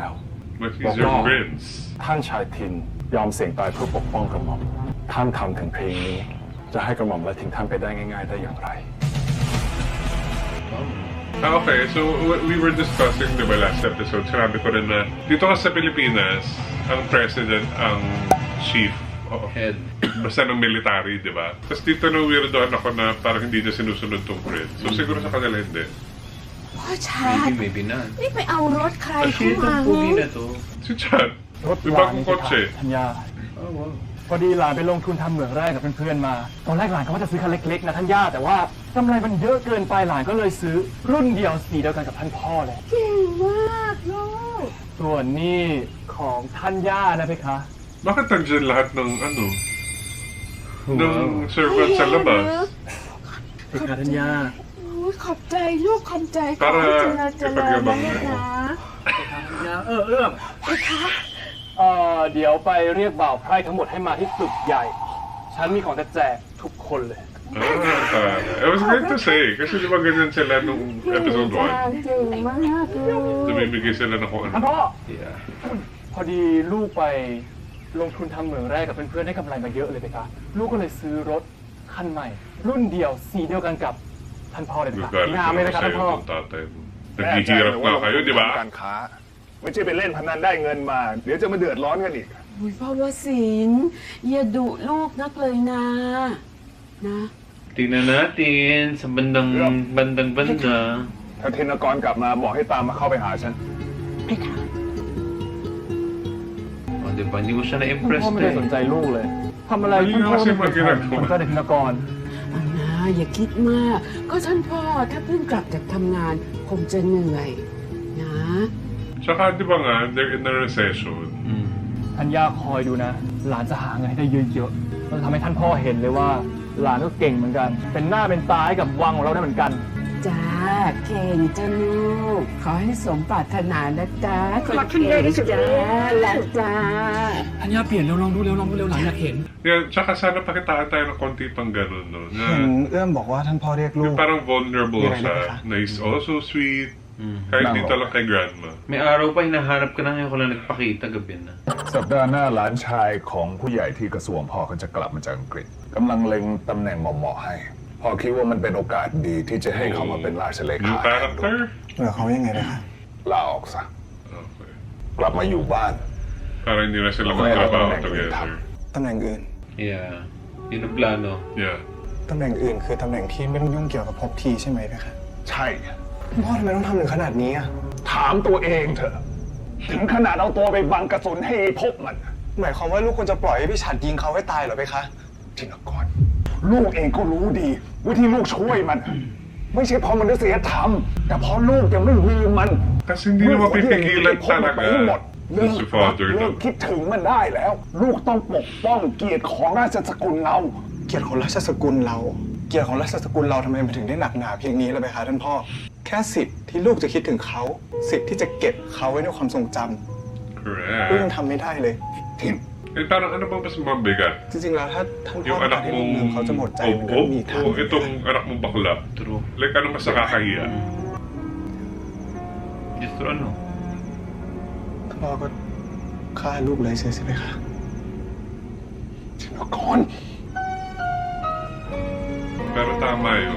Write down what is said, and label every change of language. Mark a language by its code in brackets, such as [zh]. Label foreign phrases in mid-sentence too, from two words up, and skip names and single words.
[en] But he's your prince. [th] ท่านชายทินยอมเสี่ยงตายเพื่อปกป้องกระหม่อมท่านทำถึงเพลงนี้ จะให้กระหม่อมละทิ้งท่านไปได้ง่าย ๆ ได้อย่างไร [en] Okay, so we were discussing, [tl] di ba, [en] last episode, [tl] sinabi ko rin na dito kasi sa Pilipinas, ang president ang chief [en] Head. [tl] basta ng military, di ba? Tapos dito na weirdoan ako na parang hindi niya sinusunod tong prince. So siguro sa kanila hindi. [th] พ่อชาติ [en] Maybe not. [th] นี่ไปเอารถใคร [tl] Ay, [th] เข้า [en] shit, [th] มา [tl] ang pugi na to. Si Chad, [th] รถ [tl] yung [th] ลาน [tl] bagong [th] นี่ [tl] kotse. [th] ธัญญา [en] Oh, wow. [th] พอดีหลานไปลงทุนทำเหมืองแร่กับเพื่อนๆมา ตอนแรกหลานก็ว่าจะซื้อคันเล็กๆนะท่านย่าแต่ว่ากำไรมันเยอะเกินไปหลานก็เลยซื้อรุ่นเดียวสีเดียวกันกับท่านพ่อเลย เก่งมากลูก ส่วนนี่ของท่านย่านะเพคะ [tl] Bakit nandiyan lahat ng ano? [en] Wow. [tl] Ng servant sa labas? [th] เพคะท่านย่า โอ้ยขอบใจลูกขอบใจขอ [tl] Para [th] ให้เจริญเจริญนะ [tl] ipagyabang [th] ลูก [tl] mo. [th] นะ ท่านย่าเอื้อมเดี๋ยวไปเรียกบ่าวไพร่ทั้งหมดให้มาที่ตึกใหญ่ ฉันมีของจะแจกทุกคนเลย [en] I was going to say, [tl] kasi di ba ganyan sila nung episode [th] จ้าเก่งมากลูก [tl] 1? Tumibigay sila ng kung [th] ท่าน [tl] ano. [th] พ่อ [en] Yeah. [th] พอดีลูกไปลงทุนทำเหมืองแร่กับเพื่อนๆได้กำไรมาเยอะเลยเพคะลูกก็เลยซื้อรถคันใหม่ รุ่นเดียวสีเดียวกันกับท่านพ่อเลยเพคะ [tl] Gagalit [th] งามไหม [tl] naman [th] เพคะ [tl] sa'yo [th] ท่านพ่อ [tl] itong tatay mo. [th] แน่ใจ [tl] Naghihirap [th] เลย [tl] nga [th] ว่า [tl] kayo, di ba? [th] การค้า ไม่ใช่ไปเล่นพนันได้เงินมา เดี๋ยวจะมาเดือดร้อนกันอีก อุ้ยพ่อวสินอย่าดุลูกนักเลยนะ นะ [tl] Tingnan natin sa bandang banda. [th] ถ้าธินกรกลับมาบอกให้ตามมาเข้าไปหาฉัน ไปค่ะ [tl] Oh, diba? Hindi mo siya [th] ท่าน [tl] na-impress [th] พ่อไม่ได้สนใจลูกเลยทำอะไรท่านพ่อไม่เป็นคนผมก็เด็กนกร เอานะอย่าคิดมาก ก็ท่านพ่อถ้าเพิ่งกลับจากทำงานคงจะเหนื่อย นะ [tl] Tsaka di ba nga, [en] they're in a recession. [th] ท่านย่าคอยดูนะ หลานจะหาเงินให้ได้เยอะๆเราทำให้ท่านพ่อเห็นเลยว่า หลานก็เก่งเหมือนกัน เป็นหน้าเป็นตาให้กับวังของเราได้เหมือนกัน จ้าเก่งจ้าลูก ขอให้สมปรารถนานะจ้าคนเก่งจ้าและจ้า ท่านย่าเปลี่ยนเร็วลองดูเร็วหลานอยากเห็น [en] Yeah, [tl] tsaka sana pakitaan tayo ng konti pang ganun, no? [th] เห็น [tl] Na, [th] เอื้อมบอกว่าท่านพ่อเรียกลู [tl] yung [th] ก [tl] parang vulnerable Hindi siya, na [en] na is also sweet, [tl] kahit Nako. dito lang kay grandma. May araw pa hinahanap ka na ngayon ko lang nagpakita gabi na. [th] สัปดาห์หน้าหลานชายของผู้ใหญ่ที่กระทรวงพ่อเขาจะกลับมาจากอังกฤษกำลังเล็งตำแหน่งเหมาะๆให้พ่อคิดว่ามันเป็นโอกาสดีที่จะให้เขามาเป็นราชเล [en] New [th] ขาแทนลูก [en] character? [th] เหลือเขายังไงเลยคะ ลาออกซะ [en] Okay. [th] กลับมาอยู่บ้าน [tl] Para hindi na sila [en] Okay, [tl] magtrabaho [en] okay. together. [th] ตำแหน่งอื่น [en] Yeah. [tl] Yun ang plano. [en] Yeah. [th] ตำแหน่งอื่นคือตำแหน่งที่ไม่ต้องยุ่งเกี่ยวกับภพทีใช่ไหมพี่คะ ใช่ พ่อทำไมต้องทำถึงขนาดนี้อ่ะ ถามตัวเองเถอะ ถึงขนาดเอาตัวไปบังกระสุนให้พบมัน หมายความว่าลูกควรจะปล่อยให้พี่ฉัดยิงเขาให้ตายเหรอพี่คะ ทินกรลูกเองก็รู้ดีวิธีลูกช่วยมัน ไม่ใช่เพราะมนุษยธรรม แต่เพราะลูกยังไม่มีมัน [tl] Kasi hindi naman pipigilan [th] พบมันไปให้หมด [tl] talaga [th] เลิก [tl] si father [th] เลิ [tl] no? [th] กคิดถึงมันได้แล้ว ลูกต้องปกป้องเกียรติของราชสกุลเรา เกียรติของราชสกุลเรา เกียรติของราชสกุลเราทำไมมันถึงได้หนักหนาเพียงนี้ล่ะพี่คะท่านพ่อ แค่สิทธิ์ที่ลูกจะคิดถึงเขา สิทธิ์ที่จะเก็บเขาไว้ในความทรงจำลูก [en] Correct. [th] ยังทำไม่ได้เลย ทิน [tl] Eh, parang ano bang mas mabigat? [th] จริงๆแล้วถ้าท่านพ่อ [tl] Yung [th] ต้อง [tl] anak [th] การให้ลูก [tl] mong [th] ลืมเขาจะหมดใจมันก็ [tl] obo [th] มีทาง [tl] o itong anak mong bakla? [en] True. [tl] Like, ano mas nakakahiya? [en] Just true ano? [th] ท่านพ่อก็ฆ่าลูกเลยใช่ไหมคะ ทินกร [tl] Pero tama yun.